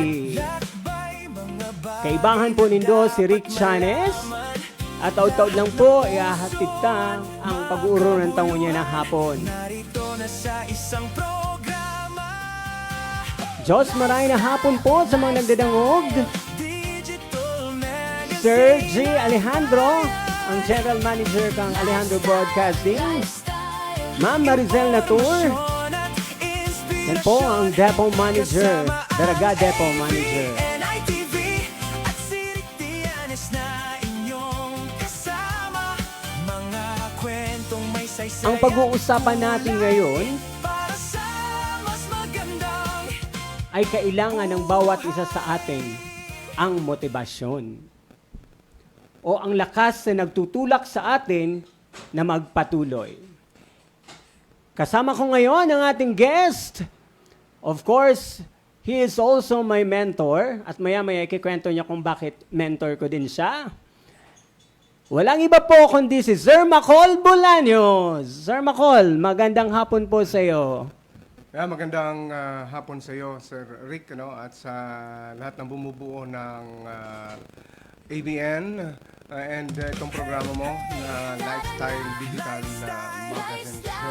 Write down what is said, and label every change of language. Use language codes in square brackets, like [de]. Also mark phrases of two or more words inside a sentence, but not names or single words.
[bik] Kaibahan po nindo si Rick Chanes. At taud-taud lang po, iahatid ta ang pag-uuro ng tango niya ng hapon. Diyos maray na hapon po sa mga nagdadangog. Sir G. Alejandro, ang General Manager kang Alejandro Broadcasting. Ma'am Maricel Latour. [tl] Yan po ang Depot Manager, Daraga Depot Manager. Ang pag-uusapan natin ngayon ay kailangan ng bawat isa sa atin ang motibasyon o ang lakas na nagtutulak sa atin na magpatuloy. Kasama ko ngayon ang ating guest. [en] Of course, he is also my mentor [tl] at maya-maya ikikwento niya kung bakit mentor ko din siya. Walang iba po kundi si Sir Macol Bolaños. Sir Macol, magandang hapon po sa iyo. Yeah, magandang hapon sa iyo, Sir Rick, at sa lahat ng bumubuo ng ABN and itong programa mo na Lifestyle Digital Magazine Show.